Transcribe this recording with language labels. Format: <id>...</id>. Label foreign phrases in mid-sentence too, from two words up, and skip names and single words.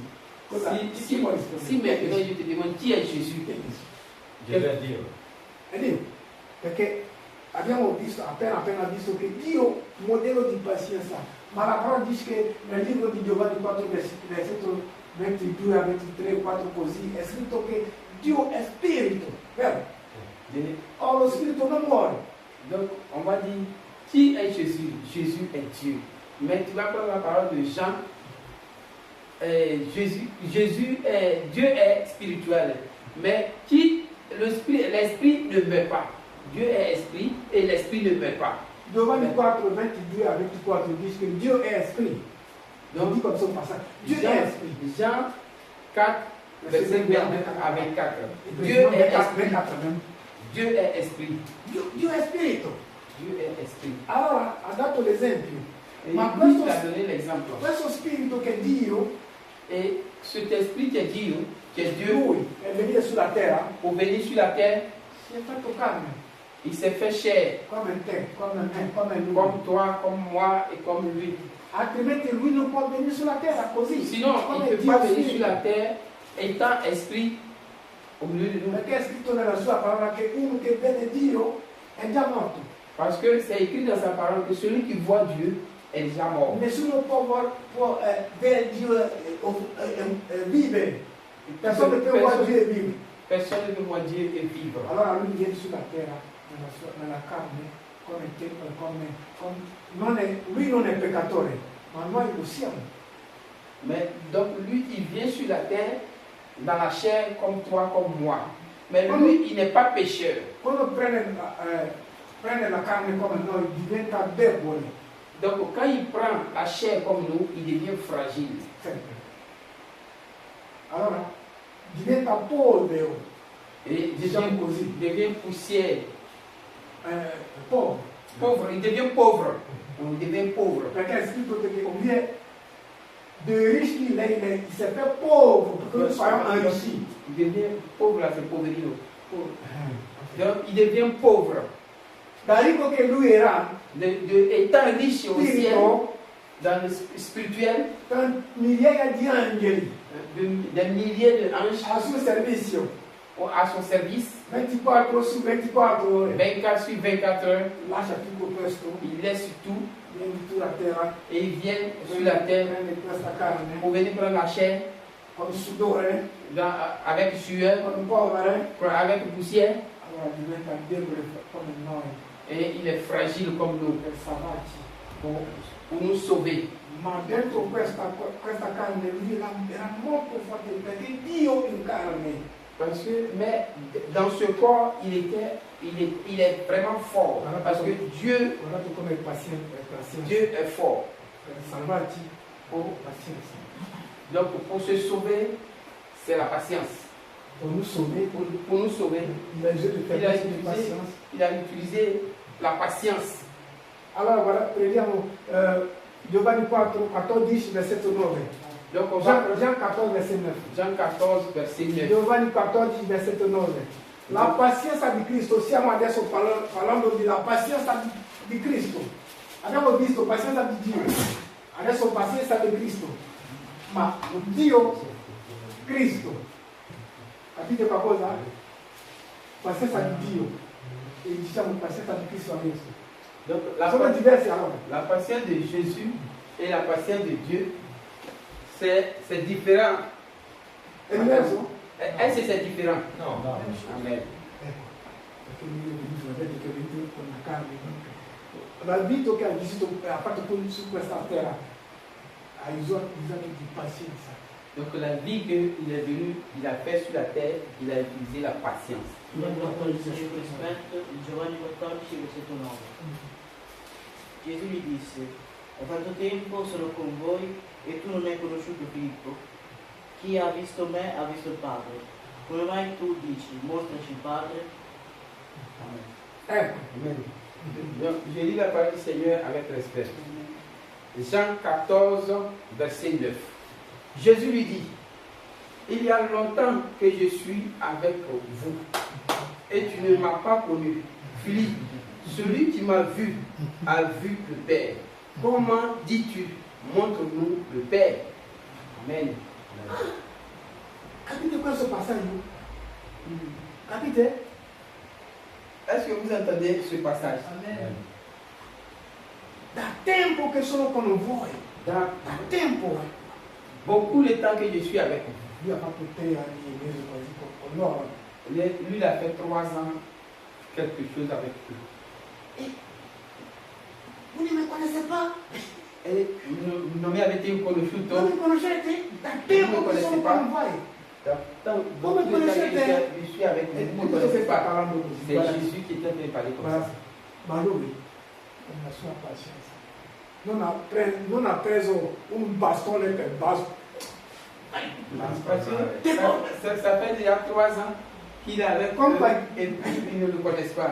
<fr>Si maintenant</fr> <it>io ti demande chi è Gesù? Gesù è Dio. È Dio. Perché abbiamo visto, appena visto che Dio, modello di pazienza, ma la parola dice che nel libro di Giovanni 4, versetto 22 a 23, 4 così, è scritto che Dio è spirito, vero? Or lo spirito non muore.</it> <fr>Donc on va dire, qui est Jésus? Jésus est Dieu. Mais tu vas prendre la parole de Jean. Dieu est spirituel. Mais l'esprit ne meurt pas. Dieu est esprit et l'esprit ne meurt pas. Giovanni 4, 22 à 24 dit que Dieu est esprit. Donc, dit comme ça au passage. Dieu est esprit. Jean 4, verset 22 à 24. Dieu est esprit. Dieu est esprit.</fr> <it>Dio è spirito.</it> <fr>Dieu est esprit.</fr> <it>Allora ha dato l'esempio. Ma questo ha donné l'esempio. Questo spirito che Dio</it> <fr>Et cet esprit qui est Dieu,</fr> <it>lui è venuto sulla terra,</it> <fr>pour venir sur la terre,</fr> <it>si è fatto carne,</it> <fr>il s'est fait chair,</fr> <it>come te, come me, come lui.</it> <fr>comme toi, comme moi et comme lui.</fr> <it>Altrimenti lui non può venire sulla terra così.</it> <fr>Sinon, il ne peut pas venir sur la terre étant esprit au milieu de nous.</fr> <it>Perché è scritto nella sua parola che uno che vede Dio è già morto.</it> <fr>Parce que c'est écrit dans sa parole que celui qui voit Dieu est déjà mort.</fr> <it>Nessuno può vedere Dio vivere. Persone che vuole Dio vive.</it> <fr>Personne ne peut voir Dieu et vivre.</fr> <it>Allora lui viene sulla terra, nella carne, lui non è peccatore, ma noi lo siamo.</it> <fr>Mais donc lui, il vient sur la terre dans la chair comme toi, comme moi. Mais lui, il n'est pas pécheur.</fr> <it>Quando prende la carne come noi, diventa debole.</it> <fr>Donc quand il prend la chair comme nous, il devient fragile.</fr> <it>Sempre. Allora, diventa polvere.</it> <fr>Et</fr> <it>Diciamo così.</it> <fr>il devient poussière.</fr> <it>Povero.</it> <fr>Pauvre, il devient pauvre. Il devient pauvre.</fr> <it>Perché è scritto che lui è dei rischi, il si è</it> <fr>fait pauvre,</fr> <it>perché noi siamo enrichi.</it> <fr>Il devient pauvre, là, c'est pauvrino. Donc il devient pauvre.</fr> <it>Da ricco che lui era,</it> <fr>Étant riche au ciel,</fr> <it>spirito,</it> <fr>dans le spirituel,</fr> <it>con migliaia di angeli</it> <fr>des milliers d'anges</fr> <it>al suo servizio,</it> <fr>à son service,</fr> <it>24 su 24 ore.</it> <fr>24 sur 24 heures,</fr> <it>Lascia tutto questo,</it> <fr>il laisse tout</fr> <it>vieni sulla terra,</it> <fr>et il vient sur la terre</fr> <it>prende questa carne,</it> <fr>pour venir prendre la chair</fr> <it>con sudore,</it> <fr>avec sueur,</fr> <it>con polvere,</it> <fr>avec poussière,</fr> <it>allora diventa debole come noi,</it> <fr>et il est fragile comme nous</fr> <it>per salvarci.</it> <fr>pour nous sauver.</fr> <it>Ma dentro questa carne lui era molto forte perché Dio in carne.</it> <fr>Parce que, mais dans ce corps, il est vraiment fort. Parce que Dieu</fr> <it>Guardate come è paziente,</it> <fr>Dieu est fort.</fr> <it>per salvarci, pazienza.</it> <fr>Donc pour se sauver, c'est la patience. Pour nous sauver, Pour nous sauver, il a utilisé la patience. il a utilisé la patience.</fr> <it>Allora guarda, prendiamo Giovanni 14, versetto 9.</it> <fr>Donc on va Jean 14, verset 9. Jean 14, verset 9.</fr> <it>Giovanni 14, versetto 9. La pazienza di Cristo, stiamo adesso parlando della pazienza di Cristo. Abbiamo visto pazienza di Dio, adesso pazienza di Cristo. Ma Dio, Cristo, capite qualcosa? Pazienza di Dio e diciamo pazienza di Cristo adesso.</it> <fr>Donc</fr> <it>Sono diversi allora.</it> <fr>la patience de Jésus et la patience de Dieu, c'est différent.</fr> <it>È diverso?</it> <fr>Est-ce que c'est différent?</fr> <it>No. Amen. Perché lui è venuto, vedete che è venuto con la carne. La vita che ha fatto su questa terra ha usato di pazienza. Donc la vie qu'il est venu, il a fait sur la terre, il a utilisé la patience. Giovanni 14, versetto 9. Gesù gli disse: da tanto tempo sono con voi e tu non hai conosciuto Filippo? Chi ha visto me ha visto il Padre. Come mai tu dici, mostraci il Padre? Ecco. Amen.</it> <fr>Donc, je lis la parole du Seigneur avec respect. Jean 14, verset 9. Jésus lui dit: il y a longtemps que je suis avec vous et tu ne m'as pas connu. Philippe, celui qui m'a vu a vu le Père. Comment dis-tu, montre-nous le Père? Amen.</fr> <it>Capite questo passaggio? Capite?</it> <fr>Est-ce que vous entendez ce passage? Amen.</fr> <it>Da tempo che sono con voi. Da Tempo.</it> <fr>beaucoup de temps que je suis avec vous.</fr> <it>Lui ha fatto 3 anni e mezzo quasi con loro.</it> <fr>Lui, il a fait 3 ans, quelque chose avec eux.</fr> <it>Voi non mi conoscete pas? Et non mi avete conosciuto? Non mi conoscete? Da tempo che sono con voi.</it> <fr>Beaucoup de temps que je suis avec vous, vous ne me connaissez pas.</fr> <it>parlando così.</it> <fr>C'est Jésus qui est en train de parler comme ça.</fr> <it>Ma lui, con la sua pazienza, non ha preso un bastone per basso.</it> <fr>Parce que ça fait déjà 3 ans qu'il est avec eux et puis ils ne le connaissent pas.</fr>